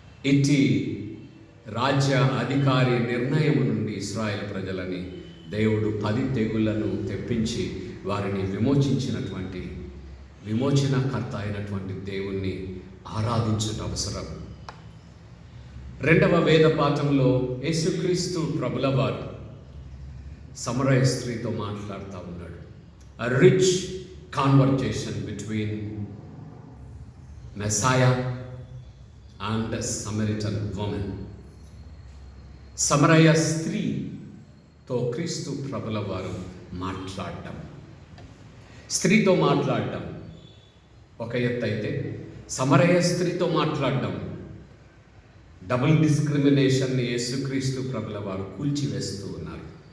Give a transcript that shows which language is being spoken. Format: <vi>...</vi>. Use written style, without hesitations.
<te>ఇట్టి రాజ్య అధికారి నిర్ణయం నుండి ఇశ్రాయేల్ ప్రజలని దేవుడు 10 తెగుళ్లను తెప్పించి వారిని విమోచించినటువంటి విమోచనకర్త అయినటువంటి దేవుణ్ణి ఆరాధించుట అవసరం. 2వ వేద పాఠంలో యేసుక్రీస్తు ప్రభుల వారు సమరయ స్త్రీతో మాట్లాడుతూ ఉన్నాడు.</te> <en>A rich conversation between Messiah and a Samaritan woman.</en> <te>సమరయ స్త్రీతో క్రీస్తు ప్రభుల వారు మాట్లాడటం, స్త్రీతో మాట్లాడటం ఒక ఎత్తు అయితే, సమరయ స్త్రీతో మాట్లాడటం డబుల్ డిస్క్రిమినేషన్ని యేసుక్రీస్తు ప్రభుల వారు కూల్చివేస్తూ ఉన్నారు.</te>